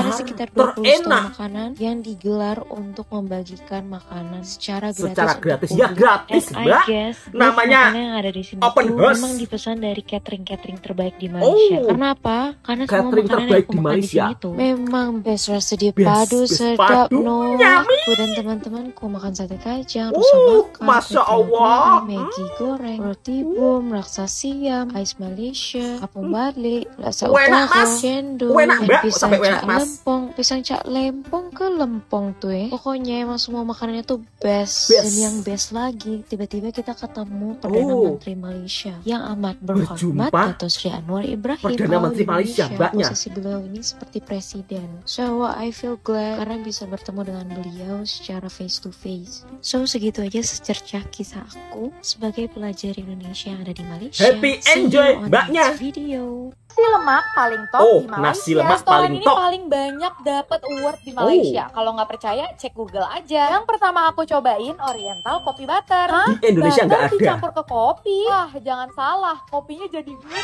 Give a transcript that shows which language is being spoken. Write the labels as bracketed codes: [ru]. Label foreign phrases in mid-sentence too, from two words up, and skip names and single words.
[id] Ada sekitar 20 terenak. stall makanan yang digelar untuk membagikan makanan secara gratis. Secara untuk gratis. publik. Ya gratis, [en] And I [id] Mbak. [en] guess [id] Namanya makanan yang ada di sini [en] open [id] tuh [en] house. [id] memang dipesan dari catering terbaik di Malaysia. Oh. Karena apa? Karena semua Catering makanan yang terbaik aku di makan di Malaysia. sini tuh memang best rasa dia Best, padu best sedap padu, no. nyami. Aku dan teman-temanku makan sate kacang, rusa bakar, Masya kue Allah. goreng, Maggi goreng, roti bom, laksa siam, ais Malaysia, apung barley, laksa Enak, utara, Mas. cendol, Enak, dan Mbak. pisang Sampai cak enak, Mas. lempong, pisang cak lempong ke lempong tuh ya. Pokoknya emang semua makanannya tuh best. Best. Dan yang best lagi, tiba-tiba kita ketemu Perdana Oh. Menteri Malaysia yang amat berhormat, Berjumpa Dato' Sri Anwar Ibrahim. Perdana Kalau Menteri di Malaysia, mbaknya. posisi beliau ini seperti presiden. [en] So I feel glad [id] karena bisa bertemu dengan beliau secara [en] face to face. [id] So segitu aja secercah kisah aku sebagai pelajar Indonesia yang ada di Malaysia. [en] Happy See you enjoy, on [id] mbaknya. [en] next video. [id] Nasi lemak paling top Oh, di Malaysia. nasi lemak Restoran paling ini top. paling banyak dapat award di Malaysia. Kalau nggak percaya, cek Google aja. Yang pertama aku cobain Oriental Kopi Butter. Hah? Di Indonesia nggak Butter ada. dicampur ke kopi. Wah, jangan salah, kopinya jadi gurih.